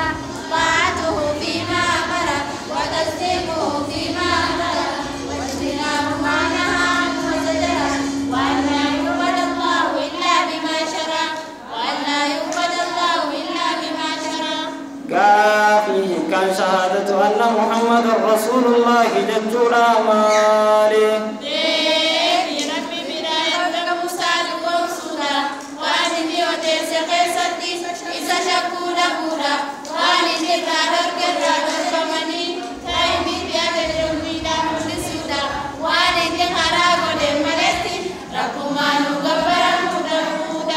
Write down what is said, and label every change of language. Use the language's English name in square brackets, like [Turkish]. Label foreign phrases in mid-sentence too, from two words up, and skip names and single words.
[Arabic] طاعته فيما أمر وتسليمه فيما أمر واجتناب ما نهى عنه وزجر وأن لا يعبد الله إلا بما شرع. وأن لا يعبد الله إلا بما شرع. كافي كان شهادة أن محمد رسول الله جدنا مالي [Oromo] deebi rabbi biraa erga Musaa dhugoomsuudha. Waan inni odeesse keessatti isa shakkuu dhabuudha. Waan inni irraa dhorke irraa dhorkamanii taa'imii fi ajajamuudhaan mul'isuudha. Waan inni karaa godhe maletti rakkumaan nu gabbaramuu dhabuudha.